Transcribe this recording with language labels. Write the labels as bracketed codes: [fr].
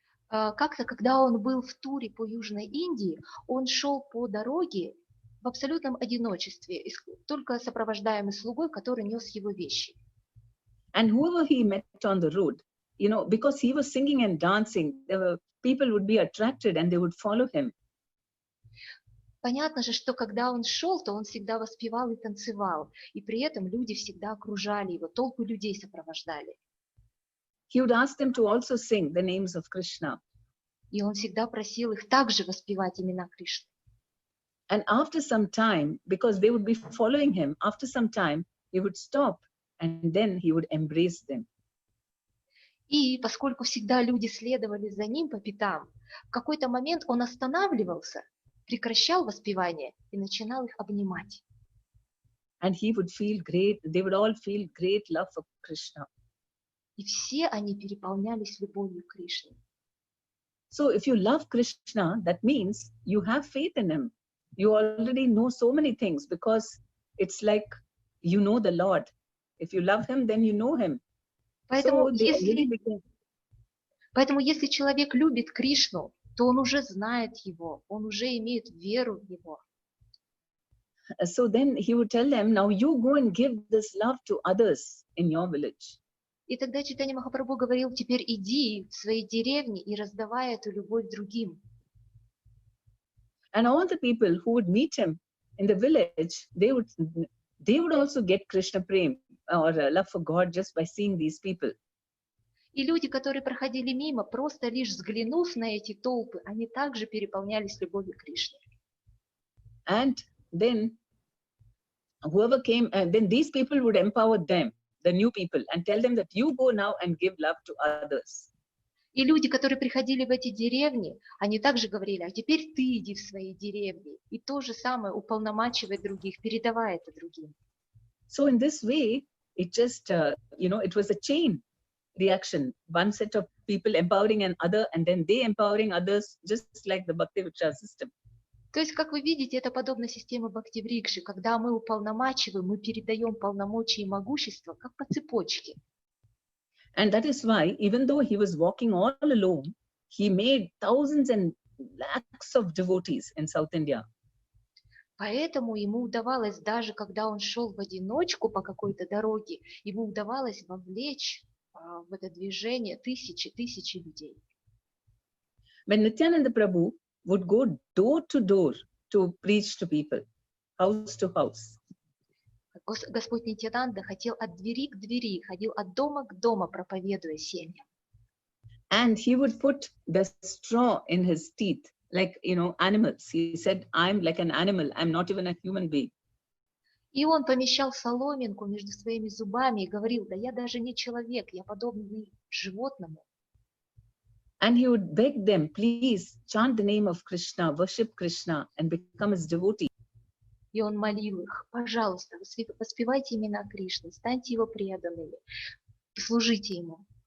[ru] Как-то, когда он был в туре по Южной Индии, он шел по дороге в абсолютном одиночестве, только сопровождаемый слугой, который нес его вещи. [en] And whoever he met on the road, because he was singing and dancing, people would be attracted and they would follow him. [ru] Понятно же, что когда он шел, то он всегда воспевал и танцевал, и при этом люди всегда окружали его, толпы людей сопровождали. [en] He would ask them to also sing the names of Krishna. [ru] И он всегда просил их также воспевать имена Кришны. [en] And after some time, because they would be following him, after some time, he would stop and then he would embrace them. [ru] И поскольку всегда люди следовали за ним по пятам, в какой-то момент он останавливался, прекращал воспевание и начинал их обнимать. [en] And he would feel great, they would all feel great love for Krishna. [ru] И все они переполнялись любовью к Кришне. [en] So if you love Krishna, that means you have faith in him. You already know so many things because it's like you know the Lord. If you love him, then you know him. [ru] Поэтому, [en] So [ru] если человек любит Кришну, то он уже знает его, он уже имеет веру в него. [en] So then he would tell them, now you go and give this love to others in your village. [ru] И тогда Чайтанья Махапрабху говорил: теперь иди в свои деревни и раздавай эту любовь другим. [en] And all the people who would meet him in the village, they would also get Krishna Prem or love for God just by seeing these people. [ru] И люди, которые проходили мимо, просто лишь взглянув на эти толпы, они также переполнялись любовью к Кришне. [en] And then whoever came, and then these people would empower them, the new people, and tell them that you go now and give love to others. [ru] И люди, которые приходили в эти деревни, они также говорили: а теперь ты иди в свои деревни. И то же самое уполномачивай других, передавай это другим. [en] So in this way, it just, it was a chain reaction. One set of people empowering another, and then they empowering others, just like the Bhakti Vriksha system. [ru] То есть, как вы видите, это подобно системе Бхакти-врикши, когда мы уполномачиваем, мы передаем полномочия и могущество, как по цепочке. [en] And that is why, even though he was walking all alone, he made thousands and lakhs of devotees in South India. [ru] Поэтому ему удавалось, даже когда он шел в одиночку по какой-то дороге, ему удавалось вовлечь в это движение тысячи людей. [en] When Nityananda Prabhu would go door to door to preach to people, house to house. [ru] Господь Нитьянанда хотел от двери к двери, ходил от дома к дому, проповедуя семьям. [en] And he would put the straw in his teeth, like, animals. He said, I'm like an animal. I'm not even a human being. [ru] И он помещал соломинку между своими зубами и говорил: да я даже не человек, я подобный животному. [en] And he would beg them, please chant the name of Krishna, worship Krishna, and become his devotee. [ru] И он молил их: пожалуйста, воспевайте имена Кришны, станьте его преданными, служите ему.